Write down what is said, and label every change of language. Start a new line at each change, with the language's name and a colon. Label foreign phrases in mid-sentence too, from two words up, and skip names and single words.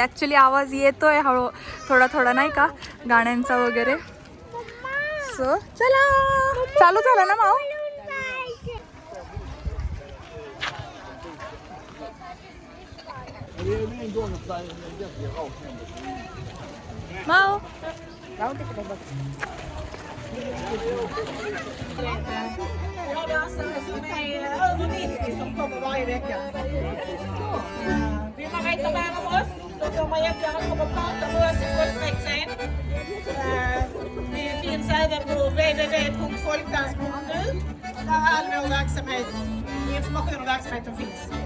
Marathi: ॲक्च्युली आवाज येतोय हळू थोडा थोडा नाही का गाण्यांचा वगैरे. सो चला चालू झालं ना माऊ. माऊ
Swedish: som kommer varje vecka. Vill man veta mer om oss så får man jättegärna komma och prata med oss i Folkväxeln. Vi finns även på www.folkdans.nu där all vår verksamhet, information om verksamheten finns.